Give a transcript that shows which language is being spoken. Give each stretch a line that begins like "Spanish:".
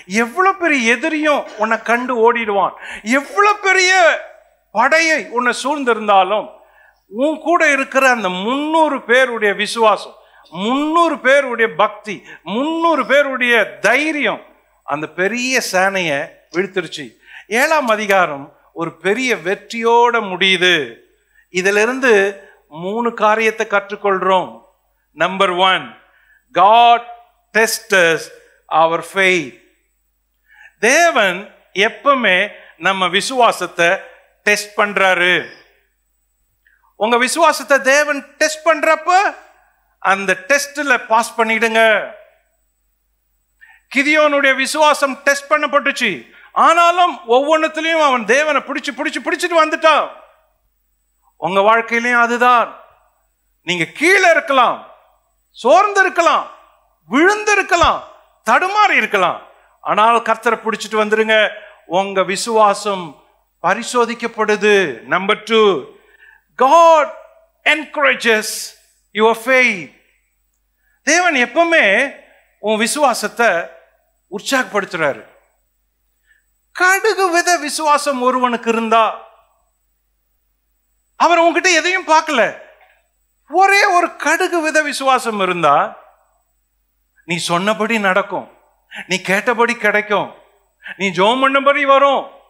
Tamil: எவ்வளோ பெரிய எதிரியும் உன்னை கண்டு ஓடிடுவான். எவ்வளோ பெரிய படையை உன்னை சூழ்ந்திருந்தாலும் உன் கூட இருக்கிற அந்த 300 பேருடைய விசுவாசம், 300 பேருடைய பக்தி, 300 பேருடைய தைரியம் அந்த பெரிய சேனையை வீழ்த்திருச்சு. 7ஆம் அதிகாரம் ஒரு பெரிய வெற்றியோட முடியுது. இதிலிருந்து 3 காரியத்தை கற்றுக்கொள்றோம்.
English: Number 1, God tests our faith.
Tamil: தேவன் எப்பவுமே நம்ம விசுவாசத்தை டெஸ்ட் பண்றாரு. உங்க விசுவாசத்தை தேவன் டெஸ்ட் பண்றப்ப அந்த டெஸ்ட்ல பாஸ் பண்ணிடுங்க. கிதியோனுடைய விசுவாசம் டெஸ்ட் பண்ணப்பட்டுச்சு. ஆனாலும் ஒவ்வொன்றுத்திலையும் அவன் தேவனை பிடிச்சிட்டு வந்துட்டான். உங்க வாழ்க்கையிலையும் அதுதான். நீங்க கீழே இருக்கலாம், சோர்ந்து இருக்கலாம், விழுந்து இருக்கலாம், தடுமாறி இருக்கலாம், ஆனால் கர்த்தரை பிடிச்சிட்டு வந்துருங்க. உங்க விசுவாசம் பரிசோதிக்கப்படுது.
English: Number 2, God encourages your faith.
Tamil: தேவன் எப்பவுமே உன் விசுவாசத்தை உற்சாகப்படுத்துறாரு. கடுகு வித விசுவாசம் ஒருவனுக்கு இருந்தா, அவர் உன்கிட்ட எதையும் பார்க்கல, ஒரே ஒரு கடுகு வித விசுவாசம் இருந்தா நீ சொன்னபடி நடக்கும், நீ கேட்டபடி கிடைக்கும், நீ ஜெபம் பண்ணபடி வரும்.